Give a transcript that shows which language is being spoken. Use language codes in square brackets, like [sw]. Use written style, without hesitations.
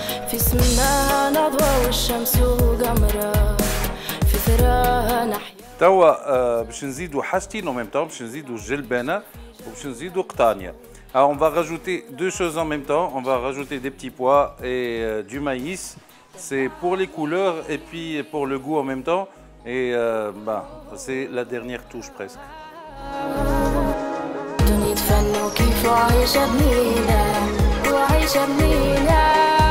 [ar] في سماها نضوى والشمس وقمرة في ثراها نحيا. توا باش نزيدوا حاجتين en même temps, باش نزيدوا الجلبانه وباش نزيدوا قطانيه. [fr] Alors on va rajouter deux choses en même temps, on va rajouter des petits pois et du maïs. C'est pour les couleurs et puis pour le goût en même temps. Et c'est la dernière touche presque. [ar] دنيا فن وكيف عايشة بنينا وعايشة بنينا.